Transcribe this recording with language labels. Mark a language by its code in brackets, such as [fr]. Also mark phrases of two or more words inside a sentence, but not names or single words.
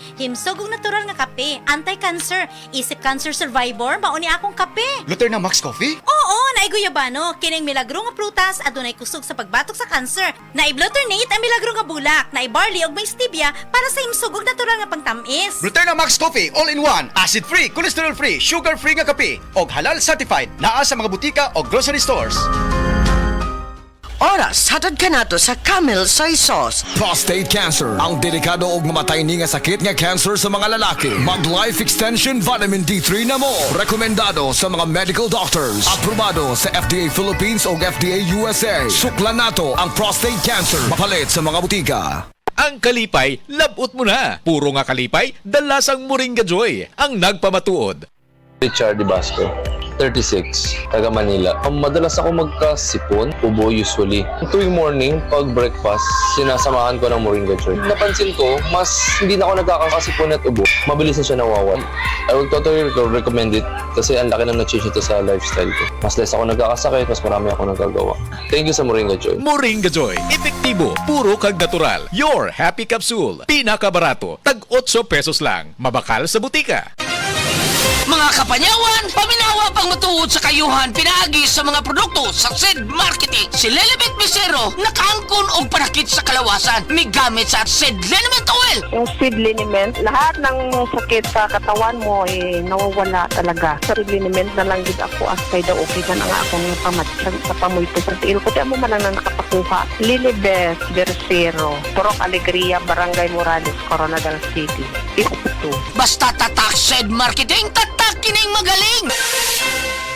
[ceb] Himsog og natural nga kape, anti-cancer, isip cancer survivor, mauni akong kape. Luther na Max Coffee? Oo, naiguyabano, kining milagro nga prutas, adunay kusog sa pagbatok sa cancer. Naiblutternate ang milagro nga bulak, naibarley og may stevia para sa himsog og natural nga pangtamis. Luther na Max Coffee, [en] all-in-one, acid-free, cholesterol-free, sugar-free [ceb] nga kape, og [en] halal certified, [ceb] naa sa mga butika o [en] grocery stores. [ceb] Oras, hatod ka nato sa Camel Soy Sauce. [en] Prostate cancer, [ceb] ang delikado ug mamatay ni nga sakit nga cancer sa mga lalaki. Mag Life Extension Vitamin D3 na mo. Rekomendado sa mga [en] medical doctors. [ceb] Aprobado sa FDA Philippines o FDA USA. Suklan nato ang [en] prostate cancer. [ceb] Mapalit sa mga butika. ang kalipay, labot mo na. Puro nga kalipay, dalasang Moringa Joy, ang nagpamatuod. Richard Basco, 36, taga Manila. [tl] Madalas ako magkasipon, ubo usually. Tuwing morning, pag breakfast, sinasamahan ko ng Moringa Joy. Napansin ko, mas hindi na ako nagkakasipon at ubo. Mabilis na siya nawawala. [en] I would totally recommend it [tl] kasi ang laki na na-change ito sa lifestyle ko. Mas less ako nagkakasakit, mas marami ako nagagawa. Thank you sa Moringa Joy. [ceb] Moringa Joy, epektibo, puro kag natural. Your Happy Capsule, pinakabarato, tag 8 pesos lang. Mabakal sa butika. Mga kapanyawan, paminawa pang matuod sa kayuhan pinaagi sa mga produkto sa SED Marketing. Si Lelibet Misero, nakaangkon og panakit sa kalawasan. May gamit sa SED Liniment Oil. [tl] Yung SED Liniment, lahat ng sakit sa katawan mo nawawala talaga. [ceb] Sa SED Liniment na lang din ako asay daw okay na nga akong pamatsag sa pamuito sa tiil ko. Di mo man lang na nakapakuha. Lilibet Misero, Purok Alegria, Barangay Morales, Coronadal City. [tl] Ito. Basta tatak SED Marketing, tatak kining magaling!